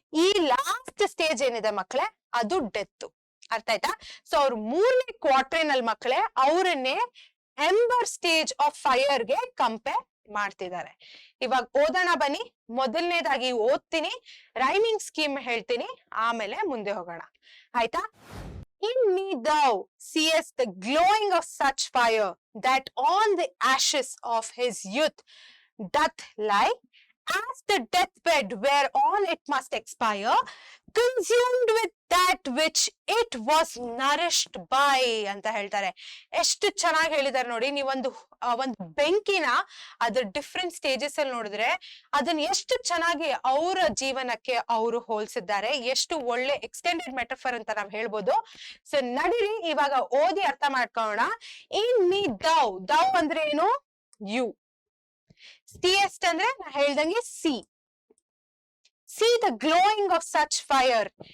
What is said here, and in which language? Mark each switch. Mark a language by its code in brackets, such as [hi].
[kn] ಈ last stage ಏನಿದೆ ಮಕ್ಳೇ, ಅದು ಡೆತ್. ಅರ್ಥ ಆಯ್ತಾ? ಸೊ ಅವ್ರು ಮೂರನೇ ಕ್ವಾರ್ಟ್ರೇನ್ ಅಲ್ಲಿ ಮಕ್ಳೇ ಅವರನ್ನೇ ಎಂಬರ್ ಸ್ಟೇಜ್ ಆಫ್ ಫೈರ್ ಗೆ ಕಂಪೇರ್ ಮಾಡ್ತಿದ್ದಾರೆ. ಇವಾಗ ಓದೋಣ ಬನ್ನಿ. ಮೊದಲನೇದಾಗಿ ಓದ್ತೀನಿ, ರೈಮಿಂಗ್ ಸ್ಕೀಮ್ ಹೇಳ್ತೀನಿ, ಆಮೇಲೆ ಮುಂದೆ ಹೋಗೋಣ, ಆಯ್ತಾ. [en] In me thou seest the glowing of such fire, that on the ashes of his youth doth lie, as the deathbed whereon it must expire, consumed with that which it was nourished by [kn] ಅಂತ ಹೇಳ್ತಾರೆ. ಎಷ್ಟು ಚೆನ್ನಾಗಿ ಹೇಳಿದಾರೆ ನೋಡಿ. ನೀವೊಂದು ಬೆಂಕಿನ ಅದ್ರ different stages ಅಲ್ಲಿ ನೋಡಿದ್ರೆ ಅದನ್ನ ಎಷ್ಟು ಚೆನ್ನಾಗಿ ಅವರ ಜೀವನಕ್ಕೆ ಅವರು ಹೋಲಿಸಿದ್ದಾರೆ. ಎಷ್ಟು ಒಳ್ಳೆ ಎಕ್ಸ್ಟೆಂಡೆಡ್ ಮೆಟಫರ್ ಅಂತ ನಾವ್ ಹೇಳ್ಬೋದು. ಸೊ ನಡೀರಿ ಇವಾಗ ಓದಿ ಅರ್ಥ ಮಾಡ್ಕೊಳ್ಳೋಣ. [en] in me thou [kn] ಅಂದ್ರೆ ಏನು, [en] You. Seest [kn] ಅಂದ್ರೆ ನಾ ಹೇಳ್ದಂಗೆ [en] See the glowing of such fire.